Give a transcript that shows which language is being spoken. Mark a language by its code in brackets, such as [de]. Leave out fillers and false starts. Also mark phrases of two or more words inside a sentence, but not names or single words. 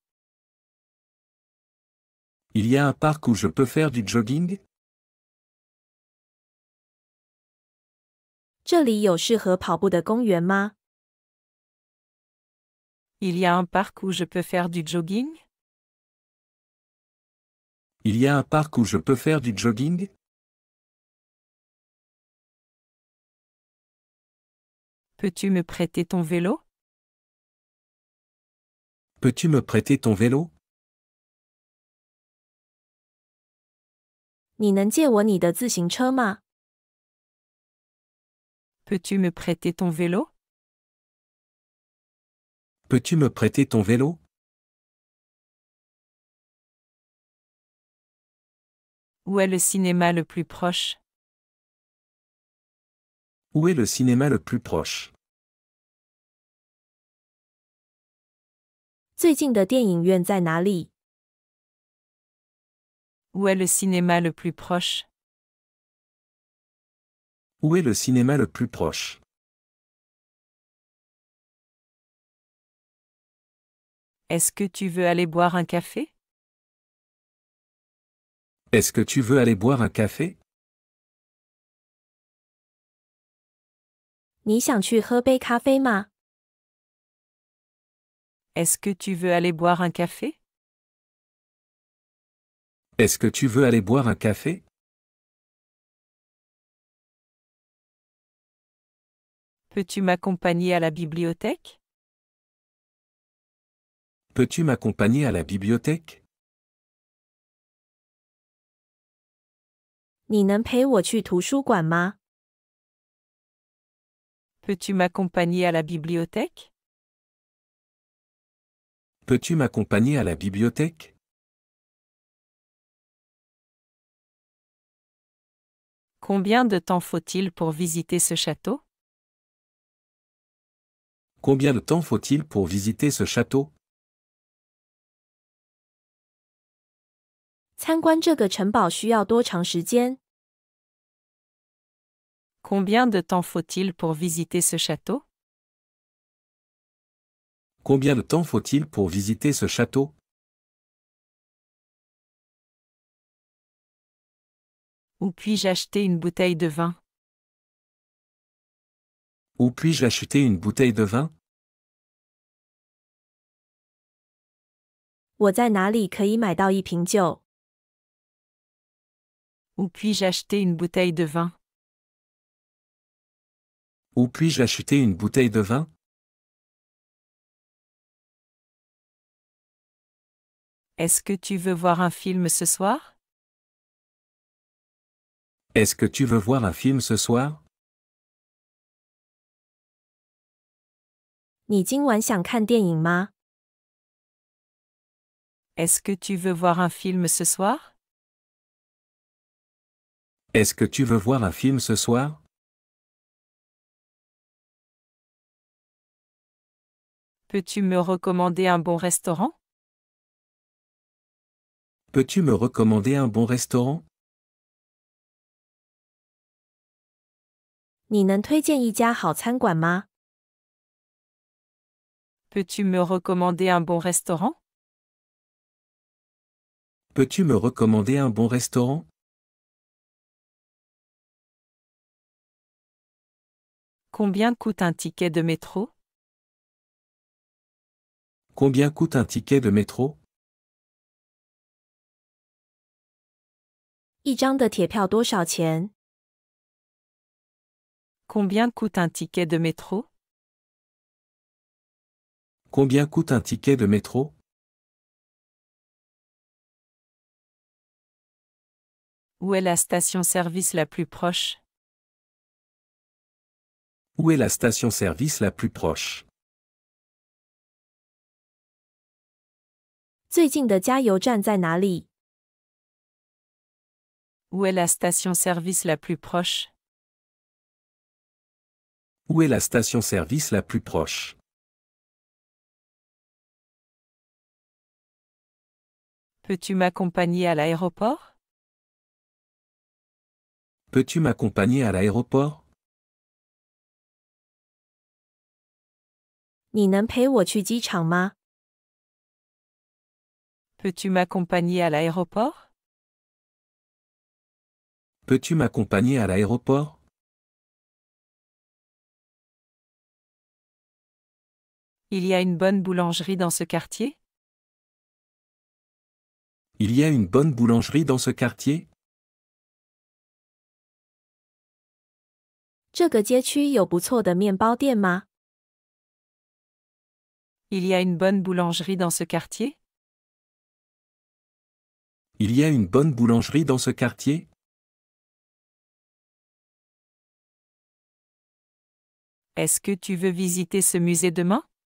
[fr] Il y a un parc où je peux faire du jogging? [zh] 这里有适合跑步的公园吗？ [fr] Il y a un parc où je peux faire du jogging? Il y a un parc où je peux faire du jogging? Peux-tu me prêter ton vélo? Peux-tu me prêter ton vélo? [zh] 你能借我你的自行车吗？ [fr] Peux-tu me prêter ton vélo? Peux-tu me prêter ton vélo? Où est le cinéma le plus proche? Où est le cinéma le plus proche? [zh] 最近的电影院在哪里？ [fr] Où est le cinéma le plus proche? Où est le cinéma le plus proche? Est-ce que tu veux aller boire un café? Est-ce que tu veux aller boire un café? [zh] 你想去喝杯咖啡吗？ [fr] Est-ce que tu veux aller boire un café? Est-ce que tu veux aller boire un café? Peux-tu m'accompagner à la bibliothèque? Peux-tu m'accompagner à la bibliothèque? [zh] 你能陪我去图书馆吗？ [fr] Peux-tu m'accompagner à la bibliothèque? Peux-tu m'accompagner à la bibliothèque? Combien de temps faut-il pour visiter ce château? Combien de temps faut-il pour visiter ce château? [zh] 参观这个城堡需要多长时间？ [fr] Combien de temps faut-il pour visiter ce château? Combien de temps faut-il pour visiter ce château? Où puis-je acheter une bouteille de vin? Où puis-je acheter une bouteille de vin? [zh] 我在哪里可以买到一瓶酒？ [fr] Où puis-je acheter une bouteille de vin? Où puis-je acheter une bouteille de vin? Est-ce que tu veux voir un film ce soir? Est-ce que tu veux voir un film ce soir? [zh] 你今晚想看电影吗？ [fr] Est-ce que tu veux voir un film ce soir? Est-ce que tu veux voir un film ce soir? Peux-tu me recommander un bon restaurant? Peux-tu me recommander un bon restaurant? [zh] 你能推荐一家好餐馆吗？ [fr] Peux-tu me recommander un bon restaurant? Peux-tu me recommander un bon restaurant? Combien coûte un ticket de métro? Combien coûte un ticket de métro? [zh] 一张的铁票多少钱？ [fr] Combien coûte un ticket de métro? Combien coûte un ticket de métro? Où est la station-service la plus proche? Où est la station-service la plus proche? [zh] 最近的加油站在哪里？ [fr] Où est la station-service la plus proche? Où est la station-service la plus proche? Peux-tu m'accompagner à l'aéroport? Peux-tu m'accompagner à l'aéroport? [zh] 你能陪我去机场吗？ [fr] Peux-tu m'accompagner à l'aéroport? Peux-tu m'accompagner à l'aéroport? Il y a une bonne boulangerie dans ce quartier? Il y a une bonne boulangerie dans ce quartier? [zh] 这个街区有不错的面包店吗？ [fr] Il y a une bonne boulangerie dans ce quartier? Il y a une bonne boulangerie dans ce quartier? Est-ce que tu veux visiter ce musée demain?